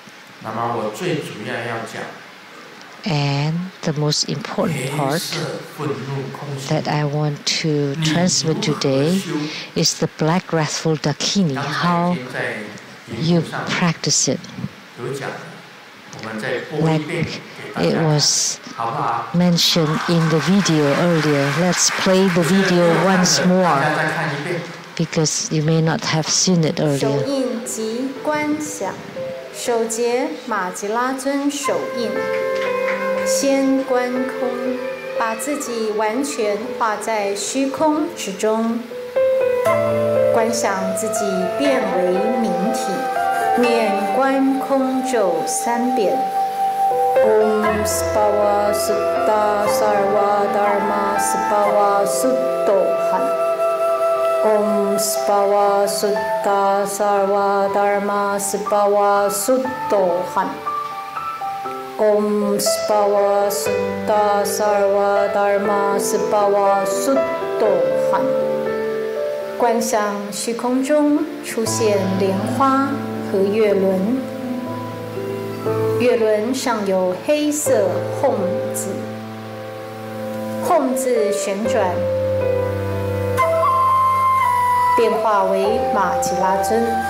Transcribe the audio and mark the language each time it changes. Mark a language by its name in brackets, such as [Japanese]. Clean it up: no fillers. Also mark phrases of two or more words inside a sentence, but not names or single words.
[English] And the most important part that I want to transmit today is the black wrathful Dakini, how you practice it. Like it was mentioned in the video earlier. Let's play the video once more because you may not have seen it earlier. [Chinese] 手印即观想，手结马吉拉尊手印，先观空，把自己完全化在虚空之中，观想自己变为明体，念观空咒3遍。 [Sanskrit] Om Spava Sutta Sarva Dharma Spava Suttohan. Om Spava Sutta Sarva Dharma Spava Suttohan. Om Spava Sutta Sarva Dharma Spava Suttohan. [Chinese] 观想虚空中出现莲花和月轮。月轮上有黑色吽字，吽字旋转，变化为马吉拉尊，